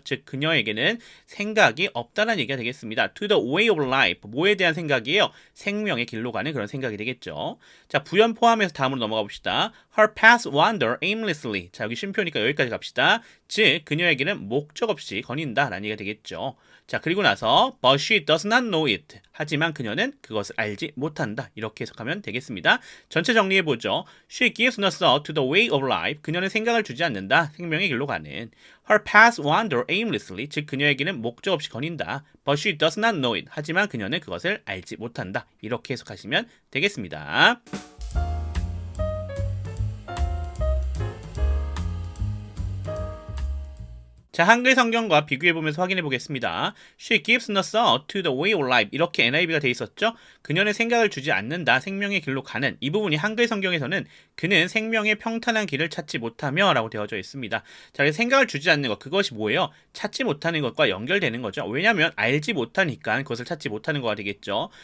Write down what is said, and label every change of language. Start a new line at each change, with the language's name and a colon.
Korean: 즉 그녀에게는 생각이 없다라는 얘기가 되겠습니다.
English: To the way of life.
Korean: 뭐에 대한 생각이에요? 생명의 길로 가는 그런 생각이 되겠죠. 자, 부연 포함해서 다음으로 넘어가 봅시다.
English: Her paths wander aimlessly.
Korean: 자, 여기 쉼표니까 여기까지 갑시다. 즉, 그녀에게는 목적 없이 거닌다 라는 얘기가 되겠죠. 자, 그리고 나서
English: but she does not know it.
Korean: 하지만 그녀는 그것을 알지 못한다. 이렇게 해석하면 되겠습니다. 전체 정리해보죠.
English: She gives no thought to the way of life.
Korean: 그녀는 생각을 주지 않는다. 생명의 길로 가는.
English: Her paths wander aimlessly.
Korean: 즉, 그녀에게는 목적 없이 거닌다.
English: But she does not know it.
Korean: 하지만 그녀는 그것을 알지 못한다. 이렇게 해석하시면 되겠습니다. 자, 한글 성경과 비교해보면서 확인해 보겠습니다.
English: She gives no thought to the way of life.
Korean: 이렇게 NIV가 돼 있었죠? 그녀는 생각을 주지 않는다. 생명의 길로 가는. 이 부분이 한글 성경에서는 그는 생명의 평탄한 길을 찾지 못하며 라고 되어져 있습니다. 자, 그래서 생각을 주지 않는 것. 그것이 뭐예요? 찾지 못하는 것과 연결되는 거죠. 왜냐하면 알지 못하니까 그것을 찾지 못하는 거가 되겠죠.